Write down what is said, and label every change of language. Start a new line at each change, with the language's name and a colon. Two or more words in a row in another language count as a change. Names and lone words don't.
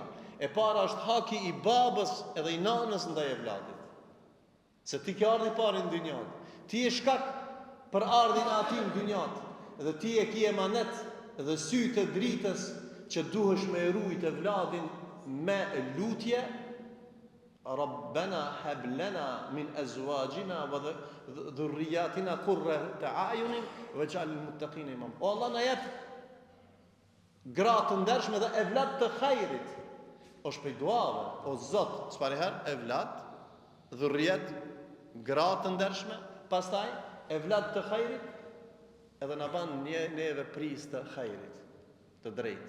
Albanian: E para është haki I babës edhe I nanës ndaj evladit. Se ti ke ardhi parë në dynjë. Ti je shkak për ardhin e atij në dynjat, dhe ti e ke emanet dhe sy të dritës që duhesh me rujt e vladin me lutje.
Arabic: ربنا هب لنا من أزواجنا وذرياتنا قرة أعين واجعل للمتقين إمام.
Albanian: O Allah na jep gratë të ndershme dhe evlat të hajrit. O shpej duave, o Zot, çfarë herë evlat, dhurriyat, gratë të ndershme, pastaj evlat të hajrit, edhe na ban neve pris të hajrit, të drejtë.